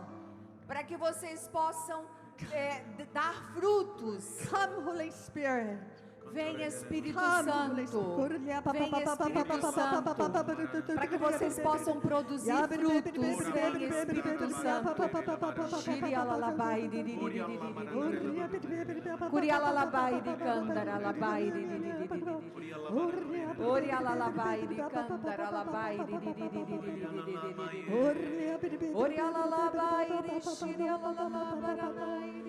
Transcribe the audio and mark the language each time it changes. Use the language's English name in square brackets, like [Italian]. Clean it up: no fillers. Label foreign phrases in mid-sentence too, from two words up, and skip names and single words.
[Portuguese] Para que vocês possam dar frutos. [English] Come, Holy Spirit. [Portuguese] Vem Espírito [English] Come, Holy [Portuguese] Santo. [English] Spirit. [Portuguese] Vem Espírito Santo. Para que vocês possam produzir frutos. Vem Espírito Santo. Shirialalabai Curialalabai de Candaralabai Orialalabai de Candaralabai Orialalabai de Shirialalabai